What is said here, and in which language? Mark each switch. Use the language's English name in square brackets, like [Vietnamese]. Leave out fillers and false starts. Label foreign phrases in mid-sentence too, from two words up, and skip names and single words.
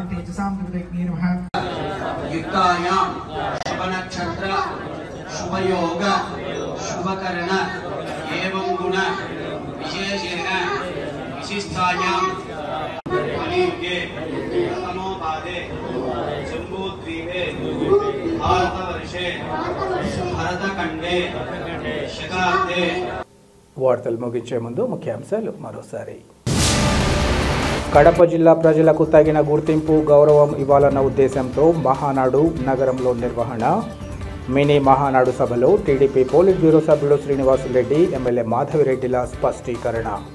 [Sanskrit] युक्तायां शुभनक्षत्र शुभयोग शुभकरण एवं गुण विशेषेण विशिष्टायां कलियुगे प्रथमोपादे जम्बूद्वीपे भारतवर्षे भरतखण्डे शकाब्दे [Telugu] వార్తలు ముగించే ముందు ముఖ్యాంశాలు మరోసారి. కడప జిల్లా ప్రజలకు తగిన గుర్తింపు గౌరవం ఇవ్వాలన్న ఉద్దేశంతో మహానాడు నగరంలో నిర్వహణ. మినీ మహానాడు సభలో టీడీపీ పోలిట్ బ్యూరో సభ్యుడు శ్రీనివాసులరెడ్డి, ఎమ్మెల్యే మాధవిరెడ్డిల స్పష్టీకరణ.